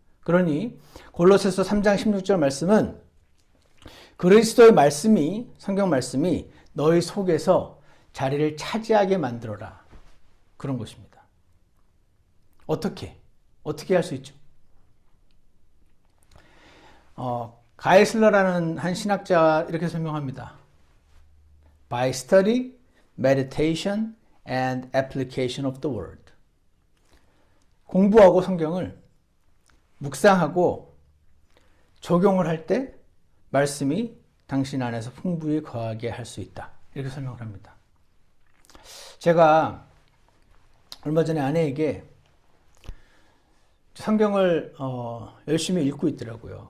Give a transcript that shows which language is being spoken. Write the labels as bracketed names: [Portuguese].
[Korean] 그러니 골로새서 3장 16절 말씀은 그리스도의 말씀이 성경 말씀이 너희 속에서 자리를 차지하게 만들어라. 그런 것입니다. 어떻게 할 수 있죠? 가이슬러라는 한 신학자가 이렇게 설명합니다. [English] By study, meditation, and application of the word. [Korean] 공부하고 성경을 묵상하고 적용을 할 때 말씀이 당신 안에서 풍부히 거하게 할 수 있다. 이렇게 설명을 합니다. 제가 얼마 전에 아내에게 성경을 열심히 읽고 있더라고요.